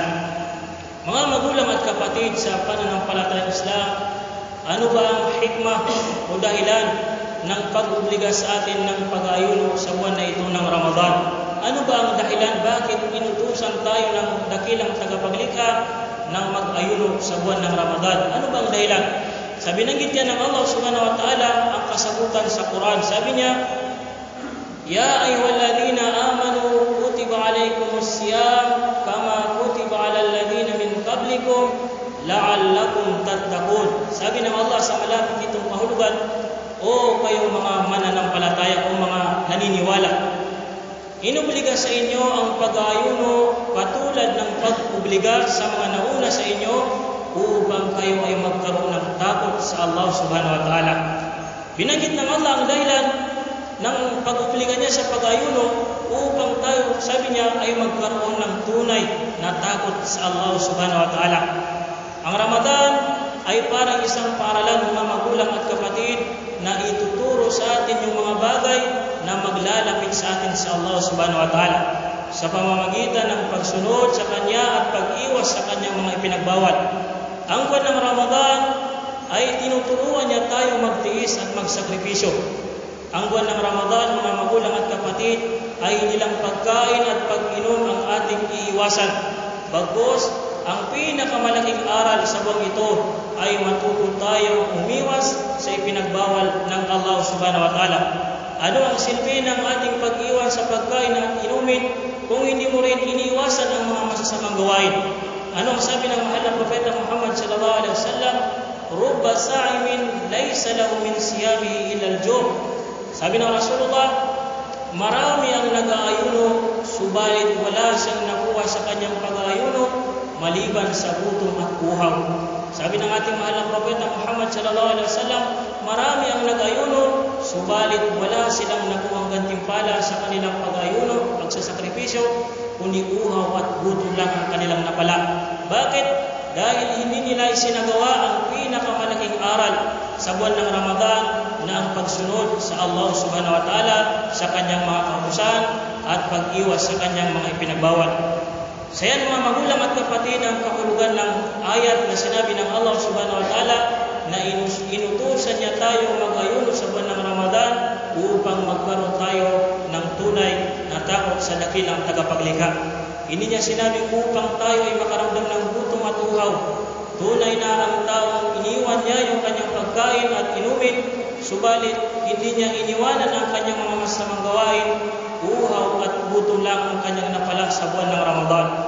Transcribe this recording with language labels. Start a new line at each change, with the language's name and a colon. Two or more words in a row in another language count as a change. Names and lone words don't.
Filipino: Mga magulang at kapatid sa pananampalatayang Islam, ano ba ang hikmah o dahilan ng pag-obliga sa atin ng pag-aayuno sa buwan na ito ng Ramadan? Ano ba ang dahilan bakit inutusan tayo ng dakilang tagapaglikha ng mag-ayuno sa buwan ng Ramadan? Ano ba ang dahilan? Sabi binanggit yan ng Allah
Arabic: سبحانه وتعالى
Filipino: ang kasagutan sa Quran. Sabi niya,
Arabic: يا أيها الذين آمنوا كتب عليكم الصيام كما كتب على الذين من قبلكم لعلكم تتقون.
Filipino: Sabi ng Allah sa malapit itong kahulugan, o kayong mga mananampalataya o mga naniniwala, inubliga sa inyo ang pag-aayuno katulad ng pag-obliga sa mga nauna sa inyo upang kayo ay magkaroon ng takot sa Allah
Arabic: سبحانه وتعالى.
Filipino: Binanggit ng Allah ang dahilan ng pag-obliga niya sa pag-ayuno upang tayo, sabi niya, ay magkaroon ng tunay na takot sa Allah
Arabic: سبحانه وتعالى.
Filipino: Ang Ramadan ay parang isang paaralan mga magulang at kapatid na ituturo sa atin yung mga bagay na maglalapit sa atin sa Allah
Arabic: سبحانه وتعالى
Filipino: sa pamamagitan ng pagsunod sa Kanya at pag-iwas sa Kanyang mga ipinagbawal. Ang buwan ng Ramadan ay tinuturuan niya tayo magtiis at magsakripisyo. Ang buwan ng Ramadan, mga magulang at kapatid, ay nilang pagkain at pag-inom ang ating iiwasan. Bagkus, ang pinakamalaking aral sa buwan ito ay matuto tayo umiwas sa ipinagbawal ng Allah
Arabic: سبحانه وتعالى.
Filipino: Ano ang silbi ng ating pag-iwan sa pagkain at inumin kung hindi mo rin iniwasan ang mga masasamang gawain? Ano ang sabi ng mahal na Propeta Muhammad
Arabic: صلى الله عليه وسلم? رب صائم ليس له من صيامه إلا الجوع'.
Filipino: Sabi ng Rasulullah, marami ang nag-aayuno, subalit wala siyang nakuha sa kanyang pag-aayuno maliban sa gutom at uhaw. Sabi ng ating mahal na Propeta Muhammad
Arabic: صلى الله عليه وسلم,
Filipino: marami ang nag-ayuno, subalit wala silang nakuhang gantimpala sa kanilang pag-ayuno, pagsasakripisyo, kundi uhaw at gutom lang ang kanilang napala. Bakit? Dahil hindi nila isinagawa ang pinakamalaking aral sa buwan ng Ramadan na ang pagsunod sa Allah
Arabic: سبحانه وتعالى
Filipino: sa kanyang mga kautusan at pag-iwas sa kanyang mga ipinagbawal. Sa yan mga magulang at kapatid, ang kahulugan ng ayat na sinabi ng Allah
Arabic: سبحانه وتعالى
Filipino: na inutusan niya tayo mag-ayuno sa buwan ng Ramadan upang magkaroon tayo ng tunay na takot sa dakilang tagapaglikha. Hindi niya sinabi upang tayo ay makaramdam ng gutom at uhaw. Tunay na ang taong iniwan niya yung kanyang pagkain at inumin, subalit hindi niya iniwanan ang kanyang mga masamang gawain, uhaw at gutom lang ang kanyang napala sa buwan ng Ramadan.